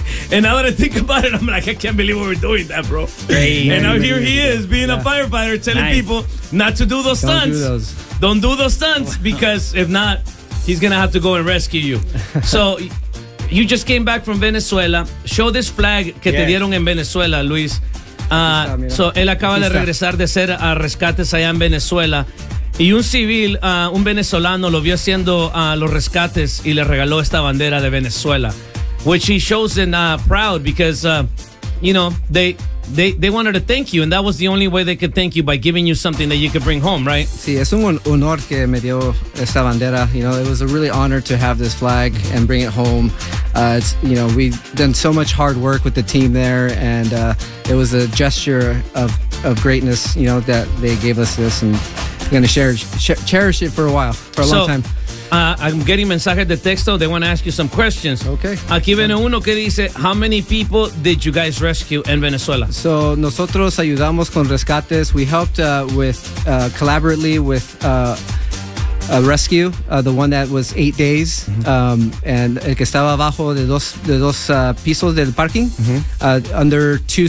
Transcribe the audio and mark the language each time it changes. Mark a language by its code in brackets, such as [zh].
[en] And now that I think about it, I'm like, I can't believe we were doing that, bro. Here he is being a firefighter telling people not to do those stunts. Don't do those stunts because if not, he's going to have to go and rescue you. So you just came back from Venezuela. Show this flag [es] que te dieron en Venezuela, Luis. Él acaba de regresar de ser a rescates allá en Venezuela. Y un civil, un venezolano, lo vio haciendo los rescates y le regaló esta bandera de Venezuela. [en] Which he shows them proud because, you know, they wanted to thank you. And that was the only way they could thank you, by giving you something that you could bring home, right? [es] Sí, es un honor que me dio esta bandera. [en] You know, it was a really honor to have this flag and bring it home. It's, you know, we've done so much hard work with the team there, and it was a gesture of greatness, you know, that they gave us this, and I'm going to cherish it for a long time. I'm getting [es] mensajes de texto. [en] They want to ask you some questions. Okay. [es] Aquí viene uno que dice, [en] how many people did you guys rescue in Venezuela? [es] So, nosotros ayudamos con rescates. [en] We helped collaboratively with... a rescue, the one that was 8 days, mm-hmm. [es] And el que estaba abajo de dos pisos del parking, mm-hmm.